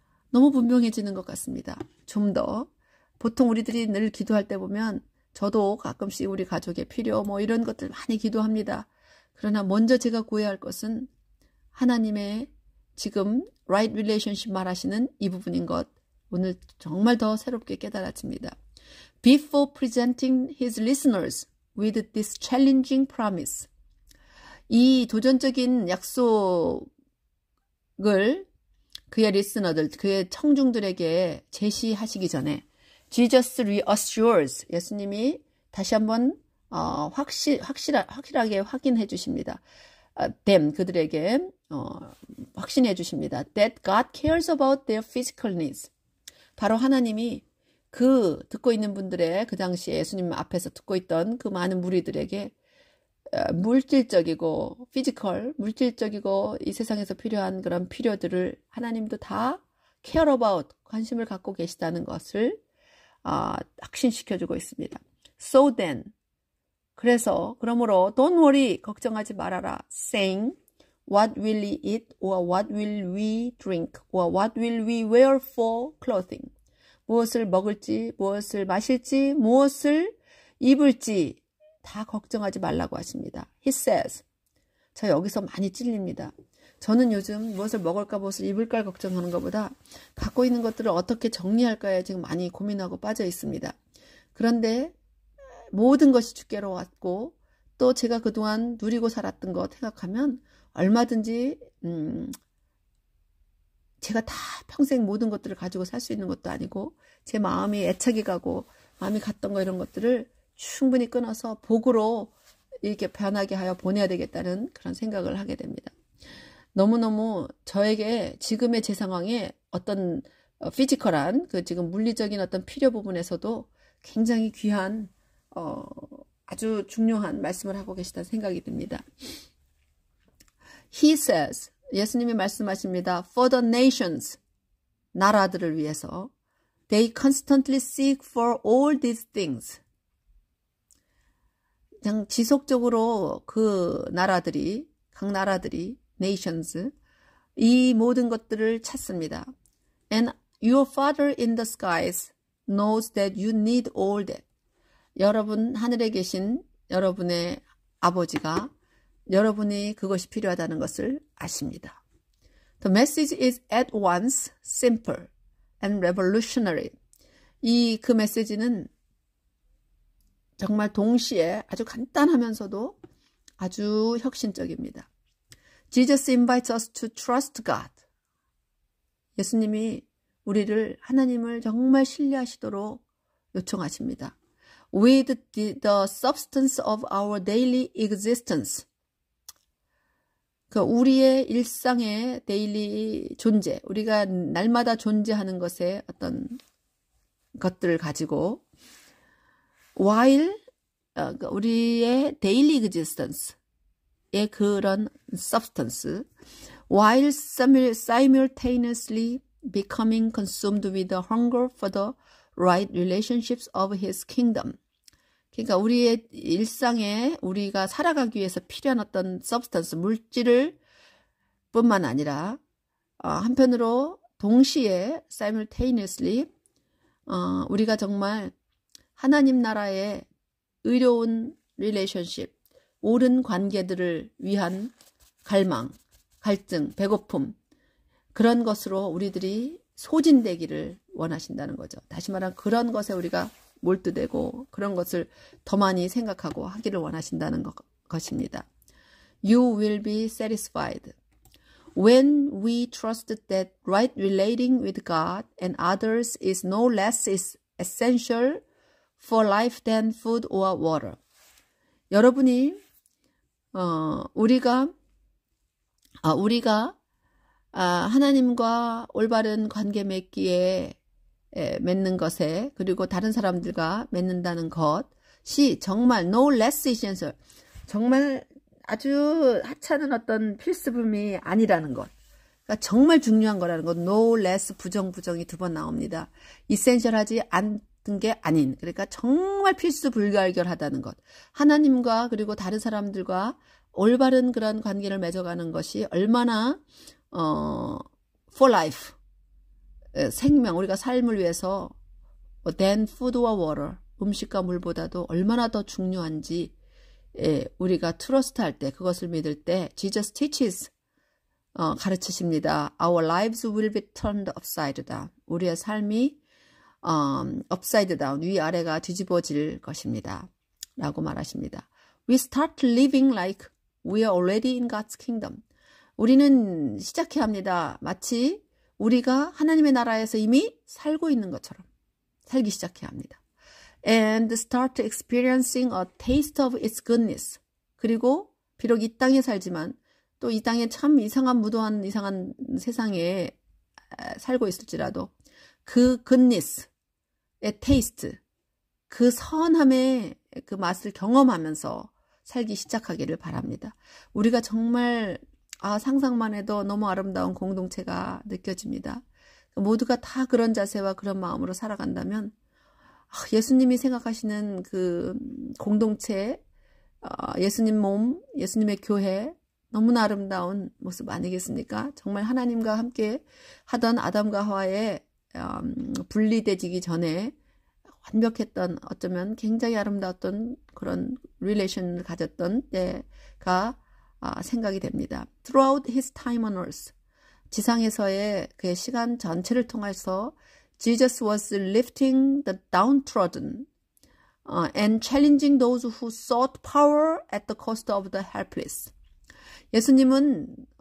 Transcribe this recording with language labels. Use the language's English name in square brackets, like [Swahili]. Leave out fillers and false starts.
[Korean] 너무 분명해지는 것 같습니다. 좀 더 보통 우리들이 늘 기도할 때 보면 저도 가끔씩 우리 가족의 필요 뭐 이런 것들 많이 기도합니다. 그러나 먼저 제가 구해야 할 것은 하나님의 지금 [English] right relationship [Korean] 말하시는 이 부분인 것 오늘 정말 더 새롭게 깨달아집니다. [English] Before presenting his listeners with this challenging promise. [Korean] 이 도전적인 약속을 그의 리스너들, 그의 청중들에게 제시하시기 전에 [English] Jesus reassures, [Korean] 예수님이 다시 한번 확실하게 확인해 주십니다. [English] them, [Korean] 그들에게 확신해 주십니다. [English] That God cares about their physical needs. [Korean] 바로 하나님이 듣고 있는 분들의 그 당시에 예수님 앞에서 듣고 있던 그 많은 무리들에게 물질적이고 물질적이고 이 세상에서 필요한 그런 필요들을 하나님도 다 [English] care about, [Korean] 관심을 갖고 계시다는 것을 확신시켜주고 있습니다. [English] So then, [Korean] 그러므로 [English] don't worry, [Korean] 걱정하지 말아라. [English] Saying, what will we eat, or what will we drink, or what will we wear for clothing. [Korean] 무엇을 먹을지, 무엇을 마실지, 무엇을 입을지 다 걱정하지 말라고 하십니다. [English] He says, [Korean] 저 여기서 많이 찔립니다. 저는 요즘 무엇을 먹을까 무엇을 입을까 걱정하는 것보다 갖고 있는 것들을 어떻게 정리할까에 지금 많이 고민하고 빠져 있습니다. 그런데 모든 것이 주께로 왔고 또 제가 그동안 누리고 살았던 것 생각하면 얼마든지 제가 다 평생 모든 것들을 가지고 살 수 있는 것도 아니고 제 마음이 애착이 가고 마음이 갔던 거 이런 것들을 충분히 끊어서 복으로 이렇게 변하게 하여 보내야 되겠다는 그런 생각을 하게 됩니다. 너무너무 저에게 지금의 제 상황에 어떤 피지컬한 그 지금 물리적인 어떤 필요 부분에서도 굉장히 귀한 아주 중요한 말씀을 하고 계시다는 생각이 듭니다. [English] He says, [Korean] 예수님이 말씀하십니다. [English] For the nations, [Korean] 나라들을 위해서 [English] they constantly seek for all these things. [Korean] 그냥 지속적으로 그 나라들이, 각 나라들이, nations, 이 모든 것들을 찾습니다. [English] And your Father in the skies knows that you need all that. [Korean] 여러분 하늘에 계신 여러분의 아버지가 여러분이 그것이 필요하다는 것을 아십니다. [English] The message is at once simple and revolutionary. [Korean] 그 메시지는 정말 동시에 아주 간단하면서도 아주 혁신적입니다. [English] Jesus invites us to trust God. [Korean] 예수님이 우리를 하나님을 정말 신뢰하시도록 요청하십니다. [English] With the substance of our daily existence. [Korean] 그 우리의 일상의 데일리 존재, 우리가 날마다 존재하는 것의 어떤 것들을 가지고 while 우리의 [English] daily existence [Korean] 의 그런 [English] substance while simultaneously becoming consumed with the hunger for the right relationships of his kingdom. [Korean] 그러니까 우리의 일상에 우리가 살아가기 위해서 필요한 어떤 substance, 물질을 뿐만 아니라 한편으로 동시에 [English] simultaneously [Korean] 우리가 정말 하나님 나라의 의로운 relationship, 옳은 관계들을 위한 갈망, 갈증, 배고픔 그런 것으로 우리들이 소진되기를 원하신다는 거죠. 다시 말하면 그런 것에 우리가 몰두되고 그런 것을 더 많이 생각하고 하기를 원하신다는 것입니다. [English] You will be satisfied. When we trust that right relating with God and others is no less essential for life than food or water. [Korean] 여러분이 우리가 하나님과 올바른 관계 맺기에 맺는 것에 그리고 다른 사람들과 맺는다는 것이 정말 [English] no less essential, [Korean] 정말 아주 하찮은 어떤 필수품이 아니라는 것, 그러니까 정말 중요한 거라는 것. [English] no less [Korean] 부정이 2번 나옵니다. essential하지 않은 게 아닌, 그러니까 정말 필수 불가결하다는 것. 하나님과 그리고 다른 사람들과 올바른 그런 관계를 맺어가는 것이 얼마나 [English] for life, [Korean] 생명, 우리가 삶을 위해서 [English] than food or water, [Korean] 음식과 물보다도 얼마나 더 중요한지 우리가 트러스트할 때, 그것을 믿을 때 [English] Jesus teaches, [Korean] 가르치십니다. [English] Our lives will be turned upside down. [Korean] 우리의 삶이 [English] upside down, [Korean] 위아래가 뒤집어질 것입니다. 라고 말하십니다. [English] We start living like we are already in God's kingdom. [Korean] 우리는 시작해야 합니다. 마치 우리가 하나님의 나라에서 이미 살고 있는 것처럼 살기 시작해야 합니다. [English] And start experiencing a taste of its goodness. [Korean] 그리고 비록 이 땅에 살지만 또 이 땅에 참 이상한 무도한 이상한 세상에 살고 있을지라도 그 goodness의 taste, 그 선함의 그 맛을 경험하면서 살기 시작하기를 바랍니다. 우리가 정말 상상만 해도 너무 아름다운 공동체가 느껴집니다. 모두가 다 그런 자세와 그런 마음으로 살아간다면 예수님이 생각하시는 그 공동체, 예수님 몸, 예수님의 교회, 너무나 아름다운 모습 아니겠습니까? 정말 하나님과 함께 하던 아담과 하와의 분리되기 전에 완벽했던, 어쩌면 굉장히 아름다웠던 그런 릴레이션을 가졌던 때가 생각이 됩니다. [English] Throughout his time on earth, [Korean] 지상에서의 그의 시간 전체를 통해서 [English] Jesus was lifting the downtrodden and challenging those who sought power at the cost of the helpless. [Korean] 예수님은